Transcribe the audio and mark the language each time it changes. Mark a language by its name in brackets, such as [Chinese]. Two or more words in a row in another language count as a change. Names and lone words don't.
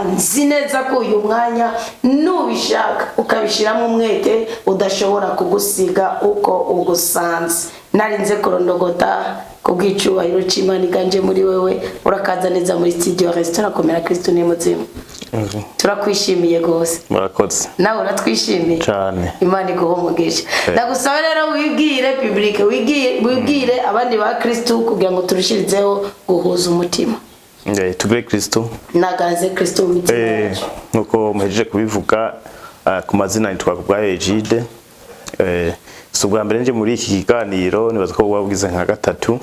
[Rundi] Nzi neza ko uyu mwanya nubishaka ukabishiramo umwete udashobora kugusiga uko ugusanze. Narinze kurondogota kubw'icyubahiro cy'Imana iganje muri wewe, urakaza neza muri studio restaurant Komera Kristo ni muzima. Turakwishimiye gose. Murakoze. Nawe uratwishimiye cyane. Imana iguhe umugisha. Ndagusaba rero wibwire public, wibwire abandi ba Kristo kugira ngo turushirizeho guhuza umutima. Tugire Kristo. Naganze Kristo umutima. Nuko muhejeje kubivuga ku mazina nitwa Kubwayo Egide. Subwa mbere nje muri iki kiganiro nibaza ko wabwize nka gatatu.